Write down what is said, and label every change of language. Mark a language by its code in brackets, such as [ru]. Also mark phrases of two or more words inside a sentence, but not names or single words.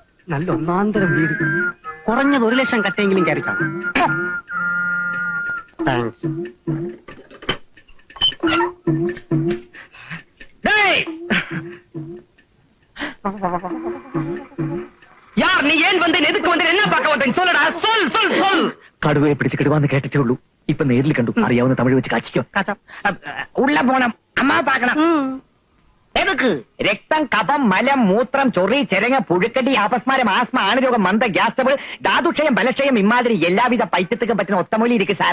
[ml] നല്ല ഒന്നാന്തരം വീട്. കുറഞ്ഞത് 1 ലക്ഷം കട്ടെങ്കിലും കയറി കാണും. താങ്ക്സ്. [ta] யார் நீ ஏன் வந்து எதுக்கு வந்து என்ன பார்க்க வந்தேன் சொல்லடா சொல் சொல் சொல். [ml] കടുവയെ പിടിച്ച് കിടുവാന്ന് കേട്ടിട്ടേ ഉള്ളൂ. ഇപ്പൊ നേരിൽ കണ്ടു. അറിയാവുന്ന തമിഴ് വെച്ച് കാച്ചിക്കോ. [ta] உள்ள போகணும் அம்மா பாக்கணும். எதுக்கு? [ml] രക്തം, കഫം, മലം, മൂത്രം, ചൊറി, ചെരങ്ങ, പുഴുക്കടി, അപസ്മാരം, ആസ്മ, ആണുരോഗം, മന്ദ, ഗ്യാസ് ട്രബിൾ, ധാതുക്ഷയം, ബലക്ഷയം, [ta] இம்மாதிரி எல்லாவித பைத்தியத்துக்கும் பற்றும் ஒத்தமூலி இருக்கும் சார்.